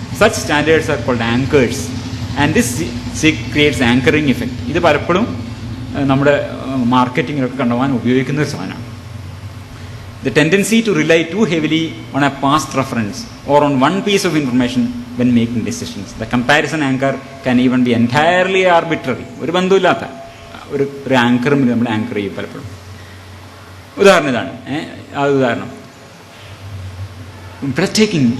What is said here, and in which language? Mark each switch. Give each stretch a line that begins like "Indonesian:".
English: Such standards are called anchors, and this creates anchoring effect.
Malayalam: ഇത് പലപ്പോഴും നമ്മുടെ മാർക്കറ്റിങ്ങിലൊക്കെ കണ്ടുപോകാൻ ഉപയോഗിക്കുന്ന ഒരു സാധനമാണ്.
English: The tendency to rely too heavily on a past reference or on one piece of information when making decisions. The comparison anchor can even be entirely arbitrary.
Malayalam: ഒരു ബന്ധമില്ലാത്ത ഒരു ആങ്കറും നമ്മൾ ആങ്കർ ചെയ്യും പലപ്പോഴും. ഉദാഹരണം ഇതാണ്, അത് ഉദാഹരണം ബ്രെത്ത്ടേക്കിംഗ്.